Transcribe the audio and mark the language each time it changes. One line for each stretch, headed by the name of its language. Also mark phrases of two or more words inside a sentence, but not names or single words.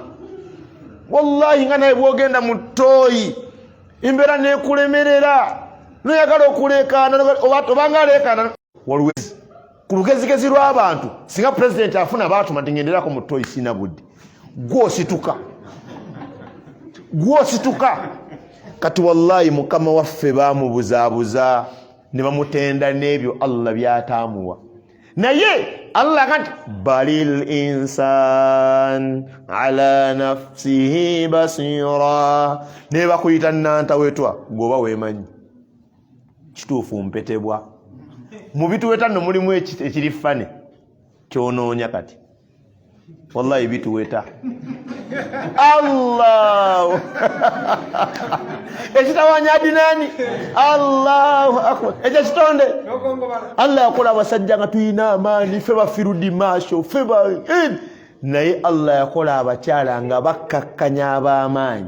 Ganda: Wallahi nga naye bwogenda mu ttooyi embeera neekulemerera noyagala okuleekaana obanga aleekaana walwezi ku lugezigezi lw'abantu singa pulezidenti afuna baatuma nti ngenderako mu ttooyi sina budde gwosituka. Kati wallahi mukama waffe baamubuzaabuza ne bamutenda n'ebyo Allah byataamuwa. Naye Allah kati
Arabic: balil insan ala nafsihi basira,
Ganda: ne bakuyita nantawetwa gwoba weemanyi kituufu mpetebwa. Mu bituweta nno mulimu ekirifane kyonoonya kati wallahi bituweta Allah ekitawanya adinani
Arabic: Allahu akbar
Ganda: ekyo kitonde Allah yakola abasajja nga tuyina amaanyi ffe bafirudi maasho ffe naye Allah yakola abakyala nga bakkakkanya ab'amaanyi.